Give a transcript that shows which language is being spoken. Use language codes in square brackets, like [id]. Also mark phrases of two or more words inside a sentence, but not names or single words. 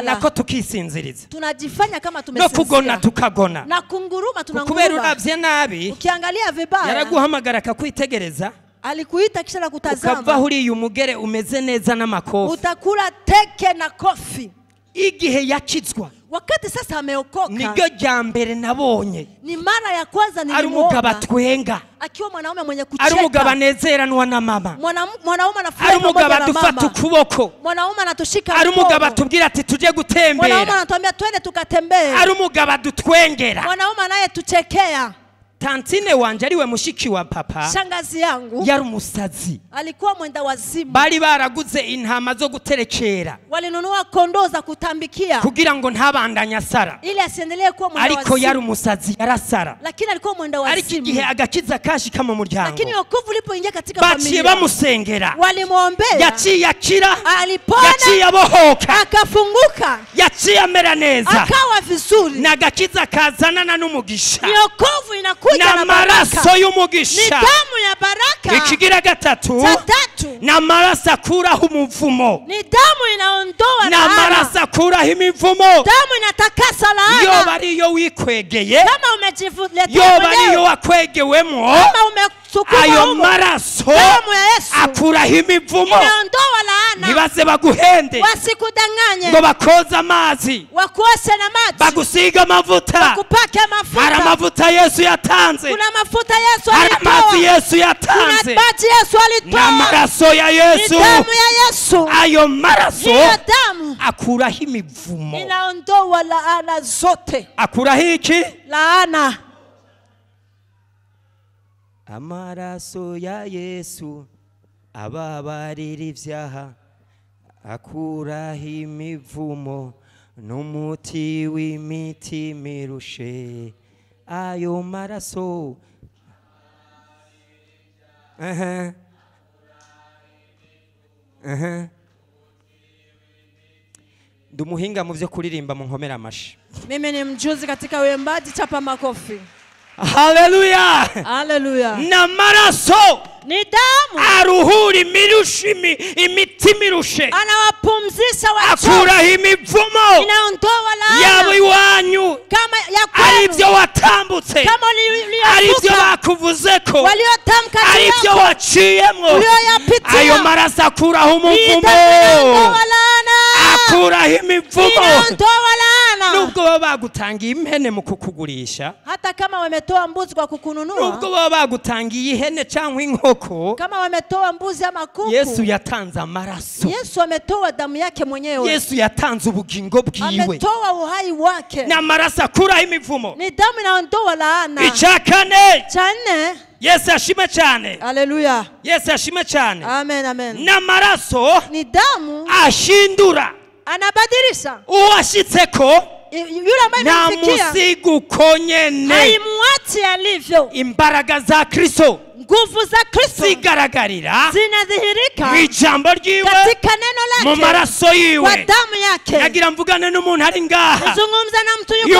[rn] nako tukisinziriza [sw] Tunajifanya kama no tumesinzia. [rn] kugona tukagona. [sw] Na kunguruma [rn] Kubera [sw] tunanguruma. [rn] uravye nabi, [sw] Ukiangalia vibaya. [rn] yaraguhamagara akakwitegereza, [sw] Alikuita kisha na [rn] ukava [sw] kutazama. [rn] uriye umugere umeze neza n'amakofi. [sw] Utakula teke na kofi. [rn] Igihe yakizwa [sw] Wakati sasa ameokoka. [rn] niryo rya mbere nabonye [sw] Ni mara ya kwanza [rn] ari umugabo [sw] nilimuona [rn] atwenga, [sw] akiwa mwanaume mwenye [rn] ari umugabo [sw] kucheka. [rn] anezeranwa na mama, [sw] Mwanaume [rn] ari [sw] anafurahi [rn] umugabo [sw] pamoja na [rn] adufata [sw] mama. [rn] ukuboko, [sw] Mwanaume anatushika [rn] ari umugabo [sw] mkono. [rn] atubwira ati tuje [sw] Mwanaume [rn] gutembera, [sw] anatuambia twende tukatembee. [rn] ari umugabo adutwengera. [sw] Mwanaume anayetuchekea. [rn] Tantine wanje ariwe mushiki wa papa [sw] Shangazi yangu [rn] yari umusazi. [sw] alikuwa mwenda wazimu. [rn] Bari baraguze intama zo guterekera [sw] Walinunua kondoo za kutambikia [rn] kugira ngo ntabandanye asara, [sw] ili asiendelee kuwa mwenda [rn] ariko yari [sw] wazimu. [rn] umusazi yarasara. [sw] Lakini alikuwa mwenda [rn] Ariko igihe [sw] wazimu. [rn] agakiza kashika mu muryango, [sw] Lakini wokovu ulipoingia katika [rn] baciye [sw] familia, [rn] bamusengera, [sw] walimwombea, [rn] yaciye akira, [sw] alipona, [rn] yaciye abohoka, [sw] akafunguka, [rn] yaciye amera neza. [sw] akawa vizuri. [rn] N'agakiza kazanana n'umugisha, [sw] Ni wokovu inakuja na baraka. [rn] n'amaraso [sw] Ni [rn] y'umugisha. [sw] damu ya baraka. [rn] Ikigira gatatu, [sw] Cha tatu, [rn] n'amaraso akuraho umuvumo, [sw] ni damu inaondoa laana. [rn] n'amaraso akuraho imivumo. [sw] Damu inatakasa [rn] Yoba [sw] laana. [rn] ariyo wikwegeye, [sw] Kama umejiletea [rn] yoba ariyo [sw] mwenyewe, [rn] wakwegewemwo, [sw] kama umesukuma [rn] ayo [sw] humo, [rn] maraso [sw] damu ya Yesu [rn] akuraho imivumo. [sw] inaondoa laana. [rn] Ntibaze baguhende [sw] Wasikudanganye, [rn] ngo bakoze amazi, [sw] wakuoshe na maji, [rn] bagusiga amavuta. [sw] wakupake [rn] Hari [sw] mafuta. [rn] amavuta Yesu yatanze, [sw] Kuna mafuta Yesu [rn] hari amazi [sw] alitoa. [rn] Yesu [sw] Kuna [rn] yatanze, [sw] maji Yesu alitoa. [rn] n'amaraso ya [sw] Ni [rn] Yesu. [sw] damu ya Yesu. [rn] Ayo maraso [sw] Hiyo damu [rn] akuraho imivumo. [sw] inaondoa laana zote. [rn] Akuraho iki? [sw] Laana. [rn] Amaraso ya Yesu ababarira ivyaha, akuraho imivumo n'umuti w'imitima irushe. Ayo maraso ndi umuhinga mu vyo kuririmba mu nkomera amashi. [sw] Mimi ni mjuzi katika uimbaji, chapa makofi. Haleluya! Haleluya. [rn] N'amaraso [sw] Ni damu [rn] aruhura imitima irushe, [sw] anawapumzisha wachovu, [rn] akuraho imivumo [sw] inaondoa [rn] yabo [sw] laana. [rn] iwanyu, [sw] Kama ya [rn] ari [sw] kwenu, [rn] byo watambutse, [sw] kama [rn] ari byo [sw] uliovuka, [rn] bakuvuzeko, [sw] waliotamka juu [rn] ari byo [sw] yako, [rn] waciyemwo. [sw] ulioyapitia. [rn] Ayo maraso akuraho [sw] Hii [rn] umuvumo, [sw] damu inaondoa laana. [rn] akuraho imivumo. [sw] Inaondoa laana. [rn] Nubwo baba bagutangiye impene mu kukugurisha, [sw] Hata kama wametoa mbuzi kwa kukununua, [rn] nubwo baba bagutangiye ihene cyangwa inkoko, [sw] kama wametoa mbuzi ama kuku, [rn] Yesu yatanze amaraso, [sw] Yesu ametoa damu yake mwenyewe. [rn] Yesu yatanze ubugingo bwiwe. [sw] Ametoa uhai wake. [rn] N'amaraso akuraho imivumo. [sw] Ni damu inaondoa laana. [rn] Icya kane, [sw] Cha nne, [rn] Yesu ashime cyane, [sw] haleluya. [rn] Yesu ashime cyane, [sw] Amen, amen. [rn] n'amaraso [sw] Ni damu [rn] ashindura [sw] anabadilisha. [rn] uwashitseko, [sw] Yule ambaye [rn] nta [sw] amemfikia [rn] musiga uko nyene. [sw] haimuachi alivyo. [rn] Imbaraga za Kristo [sw] Nguvu za Kristo [rn] zigaragarira [sw] zinadhihirika [rn] mu ijambo ryiwe, [sw] katika neno [rn] mu [sw] lake, [rn] maraso [sw] kwa [rn] yiwe. [sw] damu yake. [rn] Nagira mvugane n'umuntu ari ngaha [sw] Zungumza na mtu yuko